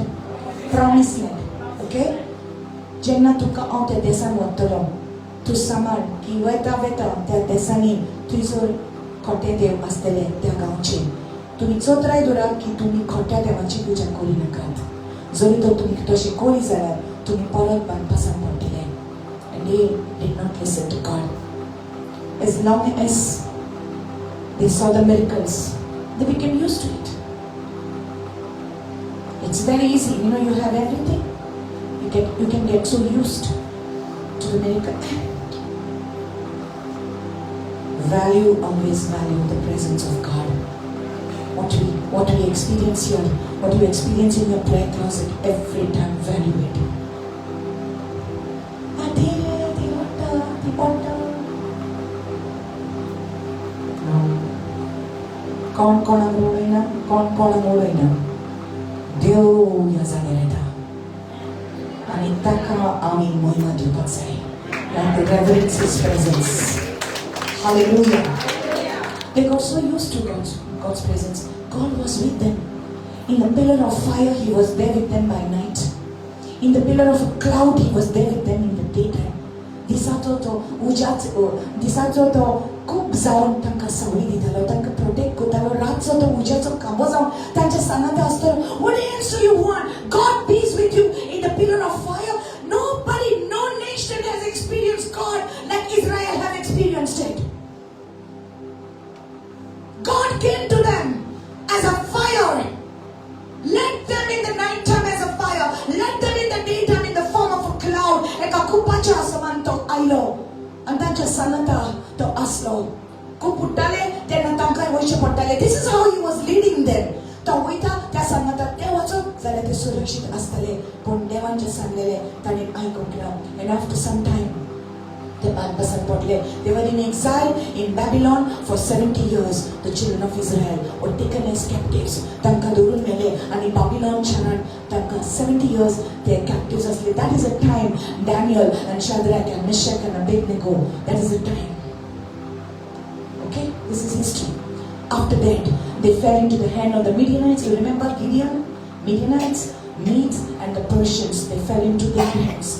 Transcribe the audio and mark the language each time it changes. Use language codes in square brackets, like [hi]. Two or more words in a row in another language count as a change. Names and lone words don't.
[kok] लँड ओके जेन्ना तुका हांव त्या देशान वतलो तूं सांबाळ की वयता त्या देशांनी थंयसर खोटे देव आसतले त्या गांवचे तुम्ही चौथराय दोरात की तुम्ही खोट्या देवाची पुजा करूं नाकात जरी तर तुम्ही तशें करी जाल्यार तुम्ही परत बांदपासान पडटले [en] and they did not listen to God as long as they saw the miracles they became used to it it's very easy you have everything you can get so used to the miracle always value the presence of God what we experience here what you experience in your prayer closet every time value it [kok] कोण कोणाक वळयना देव ह्या जाग्यार येता आनी ताका आमी महिमा दिवपाक जाय and [en] to reverence his presence hallelujah they got so used to God's presence God was with them in the pillar of fire he was there with them by night in the pillar of a cloud he was there with them in the daytime [kok] दिसाचो तो खूब जावन तांकां सावळी दितालो तांकां प्रोटेक्ट करतालो रातचो तो उज्याचो खांबो जावन तांच्या सांगात आसतलो [en] what else do you want God peace with you in the pillar of fire no nation has experienced God like Israel have experienced it God came to them as a fire led them in the night time as a fire led them in the daytime in the form of a cloud [kok] eka kupacha samanto आयलो आनी तांच्या सांगाता तो आसलो खूब उठ्ठाले तेन्ना तांकां वयचें पडटालें [en] this is how he was leading them [kok] तो वयता त्या सांगाता ते वचत जाल्यार ते सुरक्षीत आसतले पूण देवान जें सांगलेलें ताणें आयकूंक ना [en] and after some time [kok] ते बांदपासान पडले [en] they were in exile in Babylon for 70 years the children of Israel were taken as captives [kok] तांकां धरून मेले आनी बाबिलोन शारान तांकां [en] 70 years they captives आसले that is a time Daniel and Shadrach and Meshach and Abednego that is a time This is history. After that, they fell into the hand of the Midianites. You remember Gideon? Midianites, Medes, and the Persians. They fell into their hands.